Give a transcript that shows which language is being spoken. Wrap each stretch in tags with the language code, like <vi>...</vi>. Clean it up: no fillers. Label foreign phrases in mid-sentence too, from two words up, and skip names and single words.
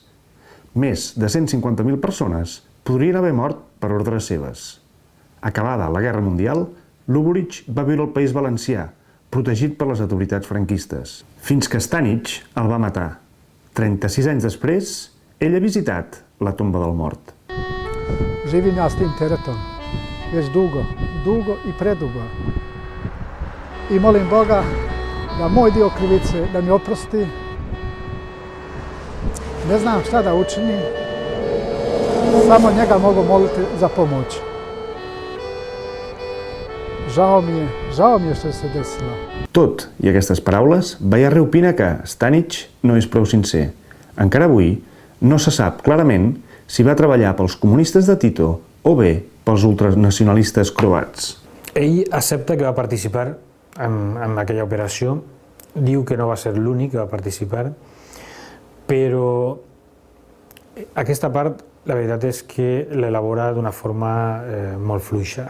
<ca>Més de 150.000 persones podrien haver mort per ordres seves. Acabada la Guerra Mundial, Luburić va viure al País Valencià, protegit per les autoritats franquistes, fins que Stanic el va matar. 36 anys després, ell ha visitat la tomba del mort.</ca> <sr>Živim ja s tim teretom već dugo i predugo. I molim Boga da moj dio krivice da mi oprosti. Ne znam šta da učinim, samo njega mogu moliti za pomoć. Žao mi je što se desilo.</sr> <ca>Tot i aquestes paraules, Bayarri opina que Stanic no és prou sincer. Encara avui no se sap clarament si va treballar pels comunistes de Tito o bé pels ultranacionalistes croats. Ell accepta que va participar en aquella operació, diu que no va ser l'únic que va participar, però aquesta part, la veritat és que l'elabora d'una forma molt fluixa.</ca>